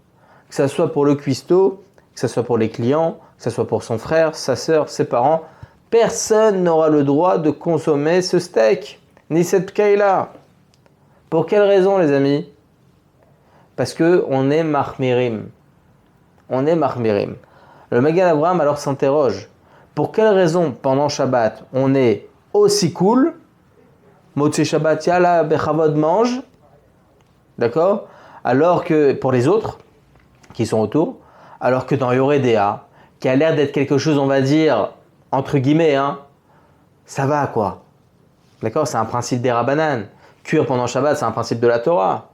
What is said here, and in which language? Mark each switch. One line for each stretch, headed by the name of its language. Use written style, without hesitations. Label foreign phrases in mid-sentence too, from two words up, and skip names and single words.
French: Que ce soit pour le cuistot, que ce soit pour les clients, que ce soit pour son frère, sa sœur, ses parents, personne n'aura le droit de consommer ce steak, ni cette keila. Pour quelle raison, les amis? Parce qu'on est mahmirim. On est mahmirim. Le Magen Avraham alors s'interroge. Pour quelle raison, pendant Shabbat, on est aussi cool?
Hebrew: מוצאי שבת, yalla, bechavod,
French: mange. D'accord? Alors que, pour les autres, qui sont autour, alors que dans Yoredea, qui a l'air d'être quelque chose, on va dire, entre guillemets, ça va quoi. D'accord? C'est un principe des Rabbanan. Cuire pendant Shabbat, c'est un principe de la Torah.